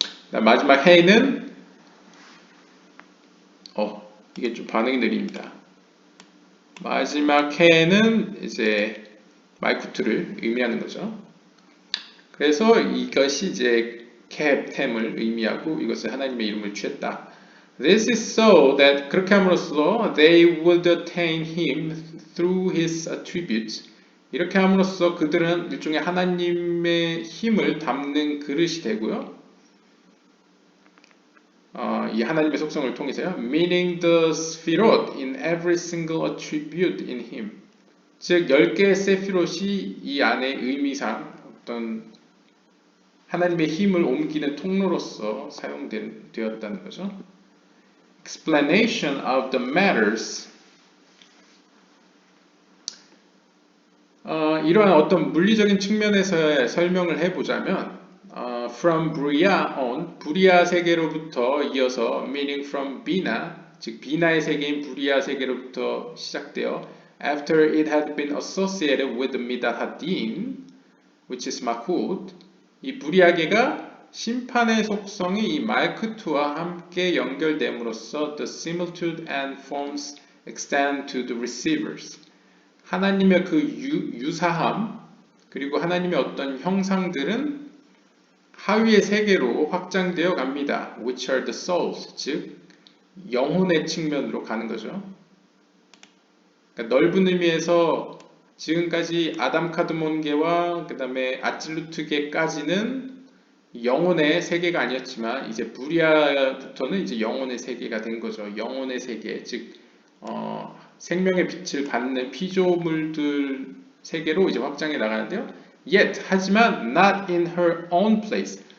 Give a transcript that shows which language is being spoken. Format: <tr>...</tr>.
<ko>다음 마지막 해는 이게 좀 반응이 느립니다. 마지막 해는 이제 말쿠트를 의미하는 거죠. 그래서 이것이 이제 캡템을 의미하고 이것을 하나님의 이름을 취했다.</ko> <en>This is so that</en> <ko>그렇게 함으로써</ko> <en>they would attain him through his attributes.</en> <ko>이렇게 함으로써 그들은 일종의 하나님의 힘을 담는 그릇이 되고요. 이 하나님의 속성을 통해서요.</ko> <en>Meaning the sphirot in every single attribute in him.</en> <ko>즉 10개의 세피롯이 이 안의 의미상 어떤 하나님의 힘을 옮기는 통로로서 사용되었다는 거죠.</ko> <en>Explanation of the matters.</en> <ko>이러한 어떤 물리적인 측면에서의 설명을 해보자면</ko> <en>from Bria on,</en> <ko>부리아 세계로부터 이어서</ko> <en>meaning from Bina,</en> <ko>즉 비나의 세계인 부리아 세계로부터 시작되어</ko> <en>after it had been associated with Midat Hadin, which is Malkut,</en> <ko>이 부리아계가 심판의 속성이 이 말크투와 함께 연결됨으로써</ko> <en>the similitude and forms extend to the receivers.</en> <ko>하나님의 그 유사함 그리고 하나님의 어떤 형상들은 하위의 세계로 확장되어 갑니다.</ko> <en>Which are the souls,</en> <ko>즉 영혼의 측면으로 가는 거죠. 그러니까 넓은 의미에서 지금까지 아담 카드몬계와 그 다음에 아찔루트계까지는 영혼의 세계가 아니었지만 이제 부리아부터는 이제 영혼의 세계가 된 거죠. 영혼의 세계, 즉 생명의 빛을 받는 피조물들 세계로 이제 확장해 나가는데요.</ko> <en>Yet,</en> <ko>하지만</ko> <en>not in her own place.</en>